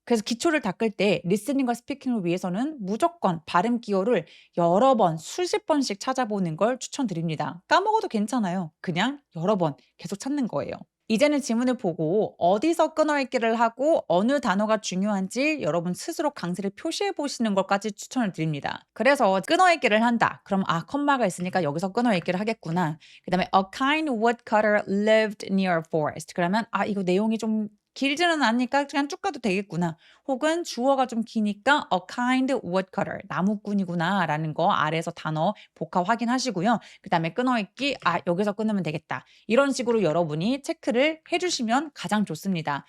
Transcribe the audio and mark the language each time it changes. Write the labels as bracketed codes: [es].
[ko] 그래서 기초를 닦을 때 리스닝과 스피킹을 위해서는 무조건 발음 기호를 여러 번, 수십 번씩 찾아보는 걸 추천드립니다. 까먹어도 괜찮아요. 그냥 여러 번 계속 찾는 거예요. 이제는 지문을 보고 어디서 끊어읽기를 하고 어느 단어가 중요한지 여러분 스스로 강세를 표시해 보시는 것까지 추천을 드립니다. 그래서 끊어읽기를 한다. 그럼 컴마가 있으니까 여기서 끊어읽기를 하겠구나. 그다음에 [en] a kind woodcutter lived near a forest. [ko] 그러면 이거 내용이 좀 길지는 않으니까 그냥 쭉 가도 되겠구나. 혹은 주어가 좀 기니까 [en] a kind woodcutter, [ko] 나무꾼이구나라는 거 아래에서 단어 복합 확인하시고요. 그다음에 끊어읽기, 여기서 끊으면 되겠다. 이런 식으로 여러분이 체크를 해주시면 가장 좋습니다.